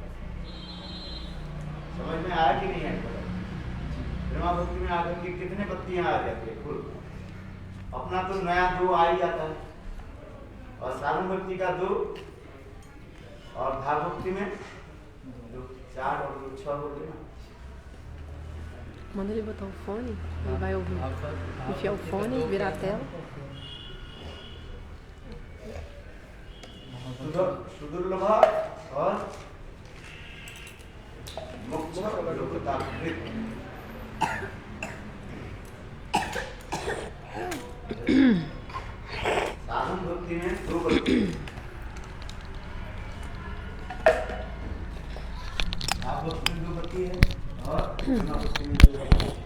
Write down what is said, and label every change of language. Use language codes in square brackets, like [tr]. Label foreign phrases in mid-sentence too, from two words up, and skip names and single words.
[hi] समझ में आया कि नहीं आया? प्रेमा भक्ति में आकर के कितने पत्तियां आ जाती है कुल? अपना तो नया 2 आ ही जाता है और साधन भक्ति का 2 और भाव भक्ति में 4 और 2 6 हो गए ना। [pt] Manda ele botar o fone, ele vai ouvir. Enfiar o fone, virar a tela. [hi] सुदुर्लभ और मोक्ष लोकता। साधन भक्ति में 2 भक्ति, भाव भक्ति में 2 भक्ति है और प्रेमा भक्ति में 2 भक्ति।